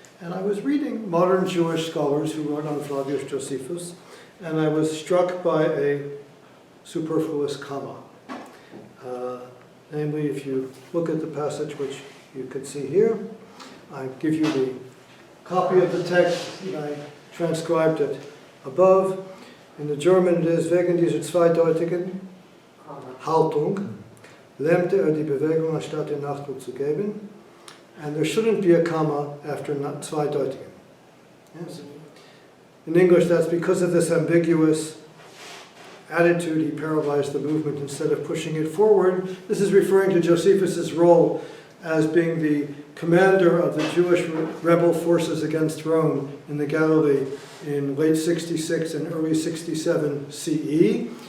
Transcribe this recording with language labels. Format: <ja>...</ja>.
<en>And I was reading modern Jewish scholars who wrote on Flavius Josephus, and I was struck by a superfluous comma. Namely, if you look at the passage which you can see here, I give you the copy of the text, and I transcribed it above. In the German it is,</en> <de>wegen dieser zweideutigen Haltung lähmte die Bewegung anstatt den Nachdruck zu geben.</de> <en>And there shouldn't be a comma after zweideutigen. Yes. In English, that's because of this ambiguous attitude, he paralyzed the movement instead of pushing it forward. This is referring to Josephus' role as being the commander of the Jewish rebel forces against Rome in the Galilee in late 66 and early 67 CE.</en>